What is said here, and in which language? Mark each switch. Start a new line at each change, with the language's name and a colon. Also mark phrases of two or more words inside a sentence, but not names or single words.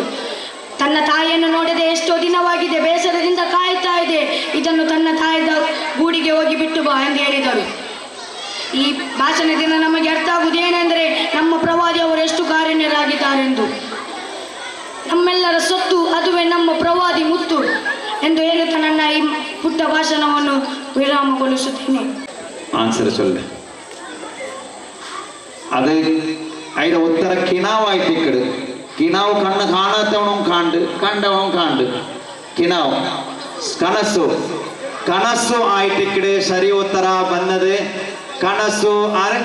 Kannada: ತನ್ನ ತಾಯಿಯನ್ನು ನೋಡದೆ ಎಷ್ಟೋ ದಿನವಾಗಿದೆ, ಬೇಸರದಿಂದ ಕಾಯ್ತಾ ಇದೆ, ಇದನ್ನು ತನ್ನ ತಾಯಿದ ಗೂಡಿಗೆ ಹೋಗಿ ಬಿಟ್ಟು ಬಾ ಎಂದು ಹೇಳಿದರು. ಈ ಭಾಷಣದಿಂದ ನಮಗೆ ಅರ್ಥ ಆಗುವುದೇನೆಂದರೆ ನಮ್ಮ ಪ್ರವಾದಿಯವರು ಎಷ್ಟು ಕಾರುಣ್ಯರಾಗಿದ್ದಾರೆಂದು. ನಮ್ಮೆಲ್ಲರ ಸೊತ್ತು ಅದುವೇ ನಮ್ಮ ಪ್ರವಾದಿ ಮುತ್ತು ಎಂದು ಹೇಳುತ್ತಾ ನನ್ನ ಈ ಪುಟ್ಟ ಭಾಷಣವನ್ನು ವಿರಾಮಗೊಳಿಸುತ್ತೇನೆ.
Basay: ആൻസർ ചൊല്ല്. അത് അതിന്റെ ഉത്തര കിണാവായിട്ട് ഇക്കട്. കിണാവ് കണ്ണ് കാണാത്തവനും കണ്ടവനും കാണ്ട്. കിണാവ് കണസു ആയിട്ട് ഇക്കട്. ശരി ഉത്തര വന്നത് കണസു ആര്?